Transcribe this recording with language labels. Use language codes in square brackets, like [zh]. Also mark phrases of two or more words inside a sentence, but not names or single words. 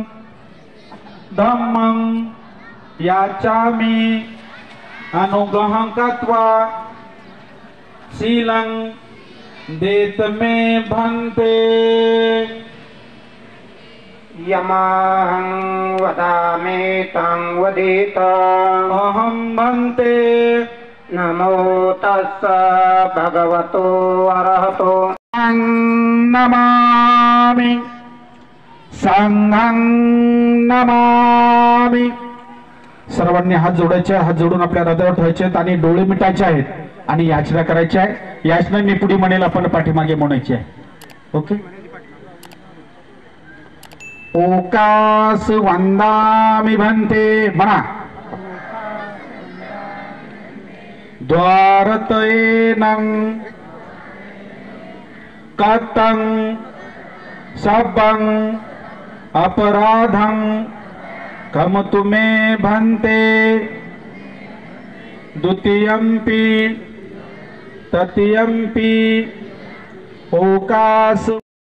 [pi] धम्मं याचामि अनुग्रहं कृत्वा शीलं देत मे भन्ते। यमहं वदामि तं वदेत अहं भन्ते। नमो तस्स भगवतो अरहतो नमामि संघं नमामि। [mr] सर्वांनी हात जोडायचे, हात जोडून आपल्या हृदयावर ठेवायचे आणि डोळे मिटायचे आहेत आणि याचना करायची आहे। याचना मी पुढे म्हणेल, आपण पाठीमागे म्हणायची आहे। ओके। [pi] ओकास वंदामि भन्ते म्हणा। द्वारतयेनं कतं सबं अपराधं कमतु मे भन्ते द्वितीयंपि तृतीयंपि ओकास